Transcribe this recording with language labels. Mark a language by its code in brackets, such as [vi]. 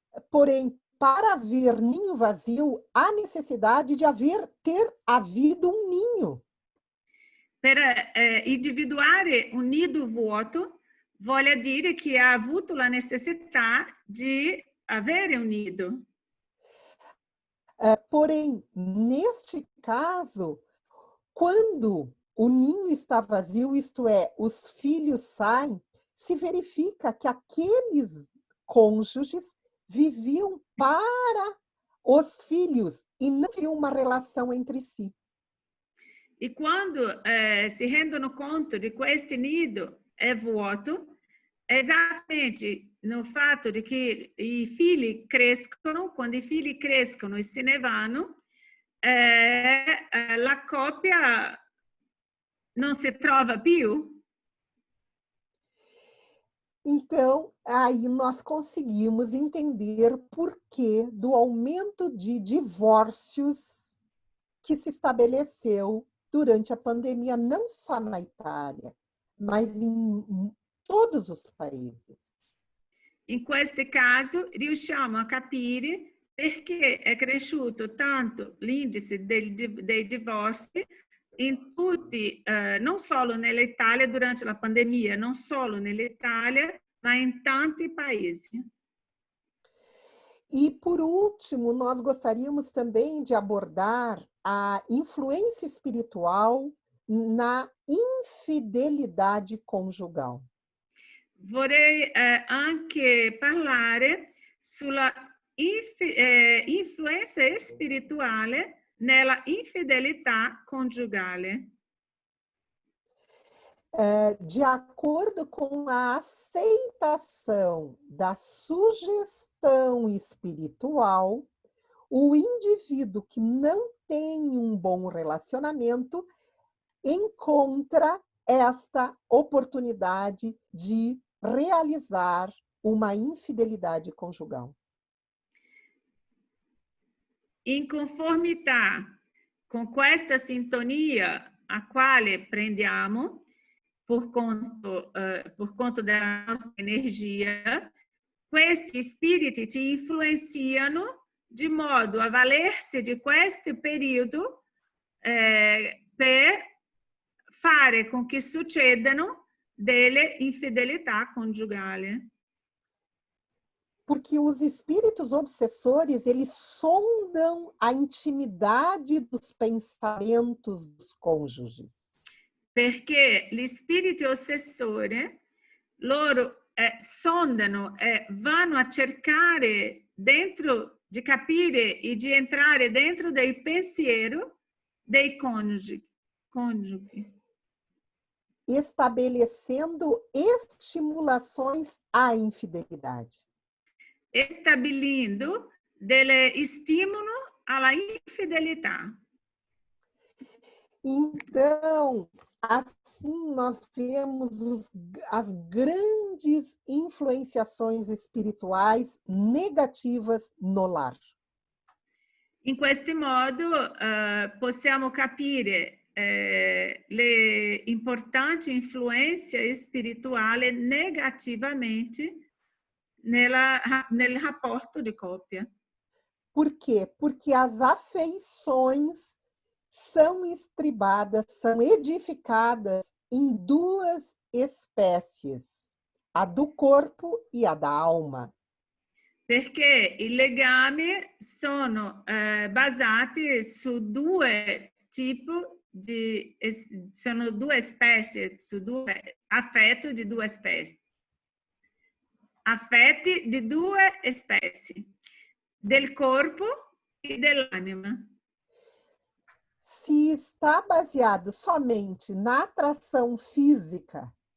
[pt] Porém, para haver ninho vazio, há necessidade de ter havido um ninho. [it] Per individuare un nido vuoto, vuol dire che ha avuto la necessità di avere un nido. [pt] Porém, neste caso, quando o ninho está vazio, isto é, os filhos saem, se verifica que aqueles cônjuges viviam para os filhos e não haviam uma relação entre si. [it] E quando si rendono conto di questo nido è vuoto, è esattamente no fatto di che i figli crescono, quando i figli crescono e se ne vanno, la coppia non si trova più. [pt] Então, aí nós conseguimos entender por que do aumento de divórcios que se estabeleceu durante a pandemia, não só na Itália, mas em todos os países. [it] In questo caso riusciamo a capire perché è cresciuto tanto l'indice dei divorzi in tutti, non solo nell'Italia durante la pandemia, non solo nell'Italia, ma in tanti paesi. [pt] E, por último, nós gostaríamos também de abordar a influência espiritual na infidelidade conjugal. [it] Vorrei anche parlare sulla influenza spirituale nella infidelità conjugale. [pt] De acordo com a aceitação da sugestão espiritual, o indivíduo que não tem um bom relacionamento encontra esta oportunidade de realizar uma infidelidade conjugal. [it] In conformità con questa sintonia a quale prendiamo por conto della nostra energia, questi spiriti ci influenziano di modo a valersi di questo periodo per fare con che succedano delle infidelità conjugali. [pt] Porque os espíritos obsessores, eles sondam a intimidade dos pensamentos dos cônjuges. [it] Perché gli spiriti ossessori, loro sondano e vanno a cercare dentro, di capire e di entrare dentro del pensiero dei cônjugi. [pt] Estabelecendo estimulações à infidelidade. [it] Stabilindo delle estímulo alla infidelità. [pt] Então, assim nós vemos as grandes influenciações espirituais negativas no lar. [it] In questo modo possiamo capire le importanti influenze spirituali negativamente nel rapporto di coppia. [pt] Por quê? Porque as afeições são estribadas, são edificadas em duas espécies, a do corpo e a da alma. [it] Perché i legami sono basati su due tipi sono due specie, su due affetti di due specie. Affetti di due specie, del corpo e dell'anima. [pt] Se está baseado somente na atração física,